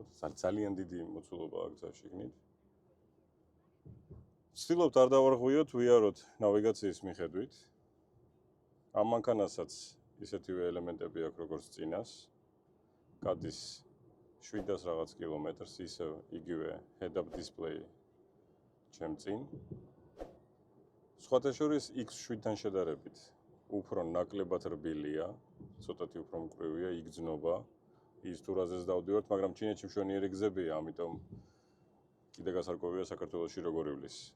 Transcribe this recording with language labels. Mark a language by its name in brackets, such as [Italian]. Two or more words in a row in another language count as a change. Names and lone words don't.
[Georgian] ძალიან დიდი მოცულობა აქვს შიგნით. ვცდილობთ არ დავარღვიოთ, ვიაროთ ნავიგაციის მიხედვით. ამ მანქანასაც ისეთივე ელემენტები აქვს როგორც წინას. გადის 700 რაღაც კილომეტრს, ისევ იგივე [English] head-up display [Georgian] ჩემ წინ. სხვათა შორის X7-თან შედარებით უფრო ნაკლებად რბილია, ცოტათი უფრო მკვრივია, იგრძნობა. ის თუ რაზეც დავდივართ, მაგრამ ჩინეთში მშვენიერი გზებია, ამიტომ კიდე გასარკვევია საქართველოში როგორ ივლის.